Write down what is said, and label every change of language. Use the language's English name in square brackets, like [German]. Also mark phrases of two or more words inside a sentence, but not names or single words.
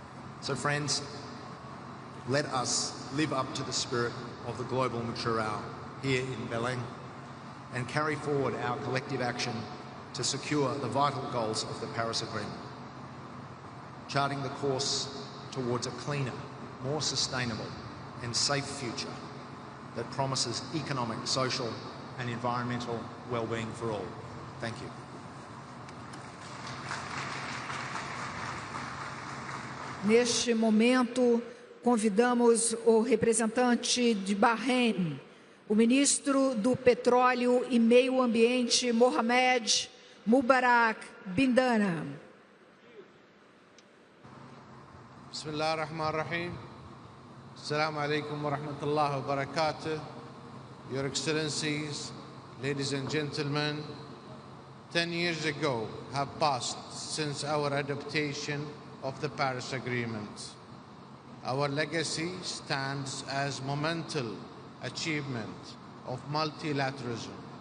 [English] So friends, let us live up to the spirit of the global Muturao here in Belém and carry forward our collective action to secure the vital goals of the Paris Agreement, charting the course towards a cleaner, more sustainable and safe future that promises economic, social and environmental well-being for all. Thank you. [Portuguese] Neste momento, convidamos o representante de Bahrein, o ministro do Petróleo e Meio Ambiente, Mohamed Mubarak Bindana. [Arabic] بسم الله الرحمن الرحيم. السلام عليكم ورحمة الله وبركاته. [English] Your Excellencies, ladies and gentlemen, 10 years ago have passed since our adoption of the Paris Agreement. Our legacy stands as monumental achievement of multilateralism.